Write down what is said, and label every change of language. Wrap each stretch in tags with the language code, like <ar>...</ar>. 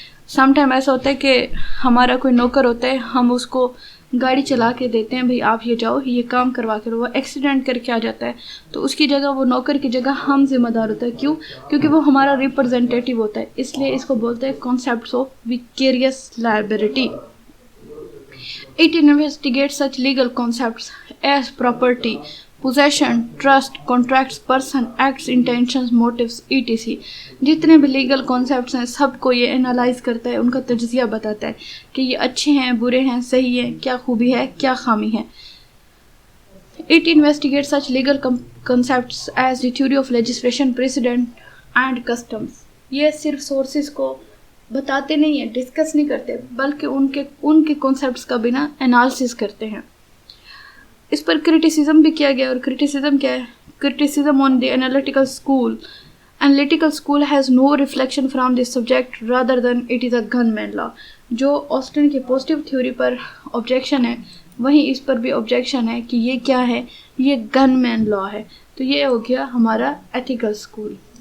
<ur>Some time ایسا ہوتا ہے کہ ہمارا کوئی نوکر ہوتا ہے, ہم اس کو گاڑی چلا کے دیتے ہیں, بھئی آپ یہ جاؤ یہ کام کروا کے, وہ ایکسیڈنٹ کر کے آ جاتا ہے, تو اس کی جگہ وہ نوکر کی جگہ ہم ذمہ دار ہوتا ہے. کیوں؟ کیونکہ وہ ہمارا ریپرزینٹیٹیو ہوتا ہے. اس لیے اس کو بولتے ہیں concepts of vicarious liability.</ur> <en>It investigates such legal concepts as property, possession, trust, contracts, person, acts, intentions, motives, etc.</en> <ur>جتنے بھی لیگل کانسیپٹس ہیں سب کو یہ انالائز کرتا ہے, ان کا تجزیہ بتاتا ہے کہ یہ اچھے ہیں, برے ہیں, صحیح ہیں, کیا خوبی ہے, کیا خامی ہے.</ur> <en>It investigates such legal concepts as the theory of legislation, precedent and customs.</en> <ur>یہ صرف سورسز کو بتاتے نہیں ہیں, ڈسکس نہیں کرتے, بلکہ ان کے کانسیپٹس کا بنا انالیسس کرتے ہیں. اس پر کرٹیسزم بھی کیا گیا, اور کرٹیسزم کیا ہے؟ Criticism on the analytical school.</ur> <en>Analytical school has no reflection from the subject rather than it is a gunman law.</en> <ur>جو آسٹن کی پوزیٹیو تھیوری پر آبجیکشن ہے وہیں اس پر بھی آبجیکشن ہے کہ یہ کیا ہے, یہ گن مین لا ہے. تو یہ ہو گیا ہمارا ایتھیکل اسکول.</ur>